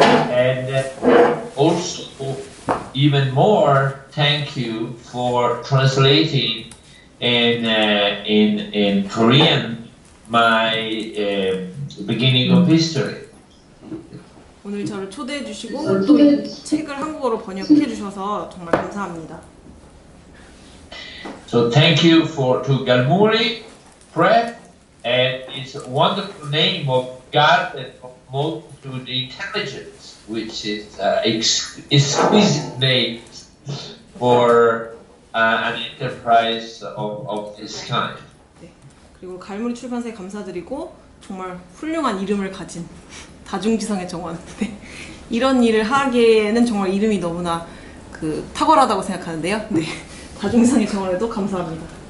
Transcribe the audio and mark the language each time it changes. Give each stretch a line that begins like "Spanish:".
English: And also, even more, thank you for translating in Korean my beginning of history.
Korean: 오늘 저를 초대해 주시고 또 이 책을 한국어로 번역해 주셔서 정말 감사합니다.
English: So thank you to Galmuri Press and its wonderful name of God and of multitude intelligence, which is exquisite name for an enterprise of this kind.
Korean: 네. 그리고 갈무리 출판사에 감사드리고 정말 훌륭한 이름을 가진 다중지성의 정원. 네. 이런 일을 하기에는 정말 이름이 너무나 탁월하다고 생각하는데요. 네. 다중지성의 정원에도 감사합니다.